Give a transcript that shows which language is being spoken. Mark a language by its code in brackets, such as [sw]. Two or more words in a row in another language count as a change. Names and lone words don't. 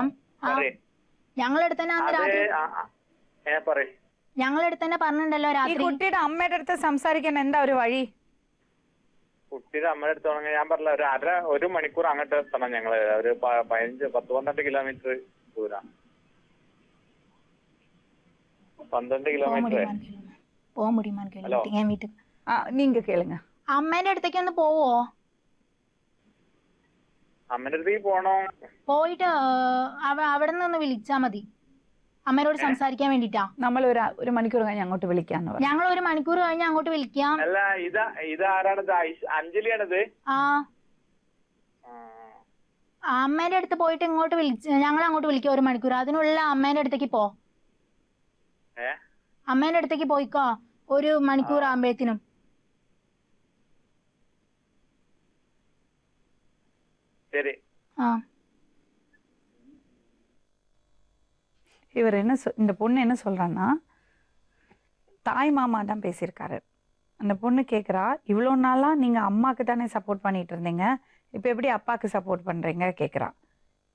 [ml] ഞങ്ങളെ അടുത്ത് തന്നെ അന്ന് രാത്രി ഞങ്ങളെ അടുത്ത് തന്നെ പറഞ്ഞിട്ടുണ്ടല്ലോ രാത്രി. കുട്ടിയുടെ അമ്മയുടെ അടുത്ത് സംസാരിക്കാൻ എന്താ ഒരു വഴി? കുട്ടിയുടെ അമ്മയുടെ അടുത്ത് തുടങ്ങി ഞാൻ പറഞ്ഞ ഒരു മണിക്കൂർ അങ്ങോട്ട് എത്തണം. ഞങ്ങള് ഒരു 10-12 കിലോമീറ്റർ ദൂരം. 12 കിലോമീറ്റർ. [ta] போக முடியுமான்னு கேளுங்க என் வீட்டுக்கு. நீங்க கேளுங்க. [ml] അമ്മേന്റെ അടുത്തേക്ക് ഒന്ന് പോവോ? അമ്മേന്റെ അടുത്തേക്ക് പോണോ? പോയിട്ട് അവിടെ നിന്ന് വിളിച്ചാ മതി, അമ്മേനോട് സംസാരിക്കാൻ വേണ്ടിട്ടാ. നമ്മൾ ഒരു മണിക്കൂർ കഴിഞ്ഞ് അങ്ങോട്ട് വിളിക്കാന്ന് പറഞ്ഞു. ഞങ്ങൾ ഒരു മണിക്കൂർ കഴിഞ്ഞ് അങ്ങോട്ട് വിളിക്കാം. അല്ല ഇതാരാണിത്? അഞ്ജലിയാണിത്? അമ്മേന്റെ അടുത്ത് പോയിട്ട് ഇങ്ങോട്ട് ഞങ്ങൾ അങ്ങോട്ട് വിളിക്കാം 1 മണിക്കൂർ. അതിനുള്ള അമ്മേന്റെ അടുത്തേക്ക് പോ. അമ്മേന്റെ അടുത്തേക്ക് പോയിക്കോ 1 മണിക്കൂർ ആകുമ്പോഴത്തേനും. ശരി. [ta] இவர் இந்த பொண்ணு என்ன சொல்றான்னா, தாய் மாமா தான் பேசியிருக்காரு. அந்த பொண்ணு கேட்குறா, இவ்வளோ நாளா நீங்க அம்மாக்கு தானே சப்போர்ட் பண்ணிட்டு இருந்தீங்க, இப்போ எப்படி அப்பாவுக்கு சப்போர்ட் பண்றீங்க கேட்குறா.